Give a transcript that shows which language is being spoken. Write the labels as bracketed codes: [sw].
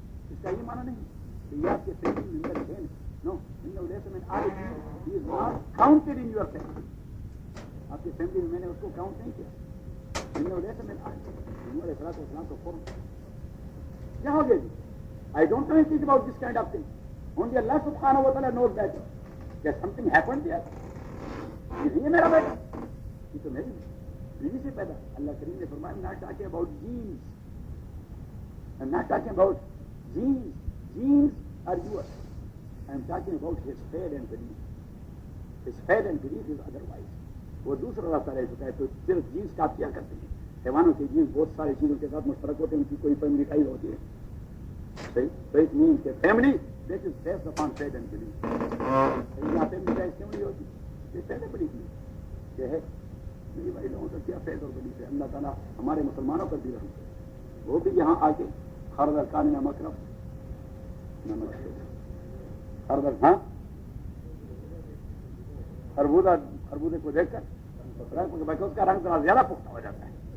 [ur] اس کا یہ معنی نہیں کہ یہ آپ کے فیملی ممبر ہے. نو [ar] انہ لیس من اہلہ [en] He is not counted in your family. [ur] آپ کی فیملی میں نے اس کو کاؤنٹ نہیں کیا. [ar] انہ لیس من اہلہ [ur] نوح علیہ السلام تو فوراً کیا ہو گیا جی. [en] I don't know anything about this kind of thing. Only Allah subhanahu wa ta'ala knows that something happened there. [ur] یہ نہیں ہے میرا بیٹا. یہ تو میری بیوی سے پیدا. اللہ کریم نے فرمایا [en] I'm not talking about genes. I'm not talking about genes. Genes are yours. I'm talking about his faith and belief. His faith and belief is otherwise. [ur] وہ دوسرا راستہ رہ چکا ہے. تو صرف جینس کا آپ کیا کرتے ہیں. حیوانوں کے جینس بہت ساری چیزوں کے ساتھ مشترک ہوتے ہیں. ان کی کوئی فیملی ٹائز ہوتی ہے. [en] So it means that family that is based upon faith and belief. [ur] یہاں فیملی ٹائز کیوں نہیں ہوتی؟ یہ [en] faith and belief [ur] نہیں ہے. میری بھائی لوگوں کا کیا faith اور belief ہے. اللہ تعالیٰ ہمارے مسلمانوں پر بھی رحم کرے. وہ بھی یہاں آ کے خرد ارکان یا مکرم خرد ہاں خربوزے کو دیکھ کر اس کا رنگ ذرا زیادہ پختہ ہو جاتا ہے.